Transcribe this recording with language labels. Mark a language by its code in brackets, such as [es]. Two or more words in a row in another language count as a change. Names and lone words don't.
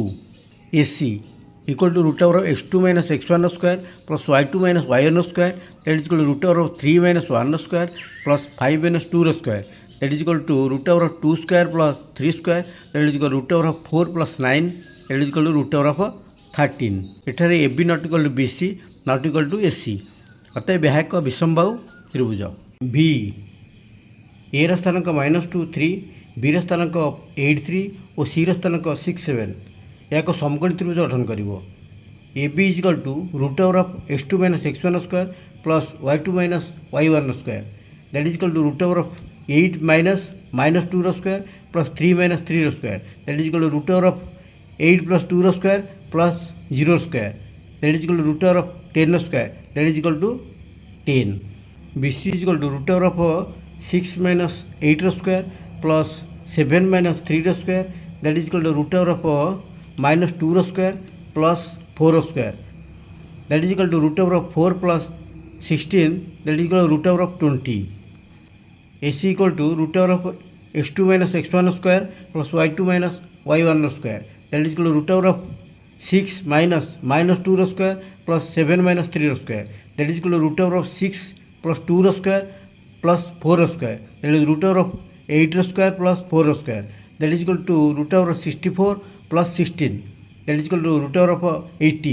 [en] AC equal to root over of x2 minus x1 square plus y2 minus y1 square, that is equal to root over of 3 minus 1 square plus 5 minus 2 square, that is equal to root over of 2 square plus 3 square, that is equal to root over of 4 plus 9, that is equal to root over of 13. [or] ଏଠାରେ [en] AB not equal to BC not equal to AC, [or] ଅତএବ ଏହା ଏକ ବିଷମବାହୁ ତ୍ରିଭୁଜ। V A ର ସ୍ଥାନାଙ୍କ -2 3, B ର ସ୍ଥାନାଙ୍କ 8 3 ଓ C ର ସ୍ଥାନାଙ୍କ 6 7, ଏହା ଏକ ସମକୋଣୀ ତ୍ରିଭୁଜ ଗଠନ କରିବ। [en] AB is equal to root over of x2 minus x1 square plus y2 minus y1 square, that is equal to root over of 8 minus -2 square plus 3 minus 3 square, that is equal to root over of 8 plus 2 square plus 0 square, that is equal to root over of 10 square, that is equal to 10. BC is equal to root over of 6 minus 8 square plus 7 minus 3 square, that is equal to root over of minus 2 square plus 4 square, that is equal to root over of 4 plus 16, that is equal to root over of 20. AC equal to root over of x2 minus x1 square plus y2 minus y1 square, that is equal to root over of 6 minus -2 square plus 7 minus 3 square, that is equal to root over of 6 plus 2 square plus 4 square, that is root over of 8 square plus 4 square, that is equal to root over of 64 plus 16, that is equal to root over of 80.